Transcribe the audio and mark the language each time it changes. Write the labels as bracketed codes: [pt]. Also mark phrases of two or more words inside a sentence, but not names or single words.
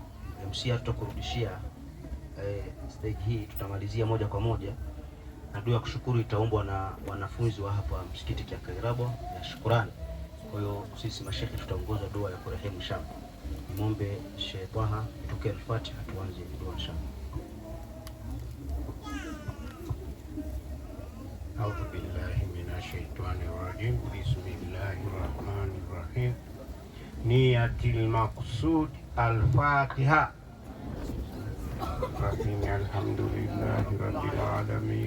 [sw] MC tutakurudishia stage hii, tutamalizia moja kwa moja na dua ya kushukuru itaombwa na wanafunzi wa hapa msikiti ya Kairabo ya shukrani. Kwa hiyo sisi mashekhe tutaongoza dua ya kurehemu shamba. Muombe Sheikh Taha tutoke al-Fatiha tuanze dua shamba. [ar] أعوذ بالله من الشيطان الرجيم. بسم الله الرحمن الرحيم. نية المقصود الفاتحة. الحمد لله رب العالمين.